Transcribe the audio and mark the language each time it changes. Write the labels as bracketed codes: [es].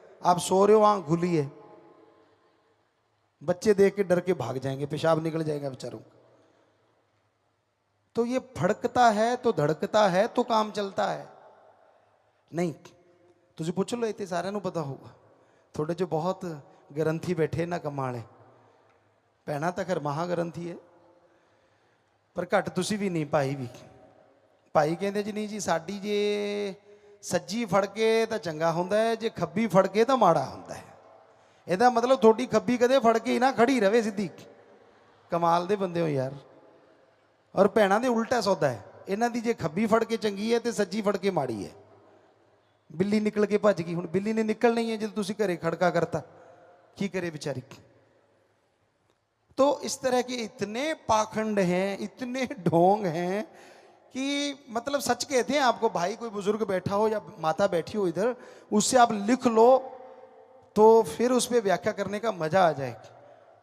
[hi] आप सो रहे हो, आंख खुली है, बच्चे देख के डर के भाग जाएंगे, पेशाब निकल जाएगा बेचारों। तो ये फड़कता है तो धड़कता है तो काम चलता है। नहीं तुझे पूछ लो, इतने सारे पता होगा, थोड़े जो बहुत ग्रंथी बैठे ना कमाले, [pa] ਭੈਣਾਂ ਤਾਂ ਖੈਰ ਮਹਾਗ੍ਰੰਥੀ ਹੈ, ਪਰ ਘੱਟ ਤੁਸੀਂ ਵੀ ਨਹੀਂ, ਭਾਈ ਵੀ। ਭਾਈ ਕਹਿੰਦੇ ਜੀ ਨਹੀਂ ਜੀ, ਸਾਡੀ ਜੇ ਸੱਜੀ ਫੜ ਕੇ ਤਾਂ ਚੰਗਾ ਹੁੰਦਾ ਹੈ, ਜੇ ਖੱਬੀ ਫੜ ਕੇ ਤਾਂ ਮਾੜਾ ਹੁੰਦਾ ਹੈ। ਇਹਦਾ ਮਤਲਬ ਤੁਹਾਡੀ ਖੱਬੀ ਕਦੇ ਫੜ ਕੇ ਹੀ ਨਾ ਖੜੀ ਰਵੇ ਸਿੱਧੀ। ਕਮਾਲ ਦੇ ਬੰਦੇ ਹੋ ਯਾਰ। ਔਰ ਭੈਣਾਂ ਦੇ ਉਲਟਾ ਸੌਦਾ ਹੈ, ਇਹਨਾਂ ਦੀ ਜੇ ਖੱਬੀ ਫੜ ਕੇ ਚੰਗੀ ਹੈ ਤੇ ਸੱਜੀ ਫੜ ਕੇ ਮਾੜੀ ਹੈ। ਬਿੱਲੀ ਨਿਕਲ ਕੇ ਭੱਜ ਗਈ, ਹੁਣ ਬਿੱਲੀ ਨੇ ਨਿਕਲਣਾ ਹੀ ਹੈ ਜਦੋਂ ਤੁਸੀਂ घरे खड़का करता, की करे बेचारी। [hi] तो इस तरह के इतने पाखंड हैं, इतने ढोंग हैं कि मतलब सच कहते हैं आपको, भाई कोई बुजुर्ग बैठा हो या माता बैठी हो इधर, उससे आप लिख लो तो फिर उस पर व्याख्या करने का मजा आ जाएगा।